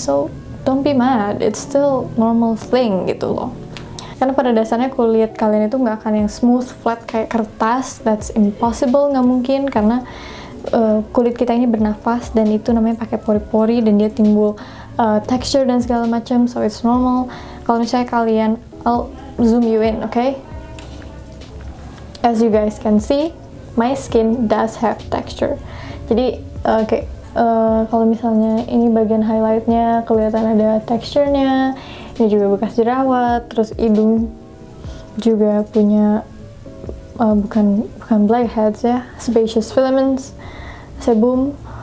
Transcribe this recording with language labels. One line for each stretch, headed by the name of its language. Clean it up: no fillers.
English: So don't be mad, it's still normal thing gitu loh.
Indonesian: Karena pada dasarnya kulit kalian itu nggak akan yang smooth flat kayak kertas.
English: That's impossible,
Indonesian: nggak mungkin, karena kulit kita ini bernafas dan itu namanya pakai pori-pori dan dia timbul texture dan segala macam.
English: So it's normal.
Indonesian: Kalau misalnya kalian,
English: I'll zoom you in, okay? As you guys can see, my skin does have texture.
Indonesian: Jadi kalau misalnya ini bagian highlightnya kelihatan ada texture-nya, ini juga bekas jerawat, terus hidung juga punya bukan blackheads ya, sebaceous filaments, sebum.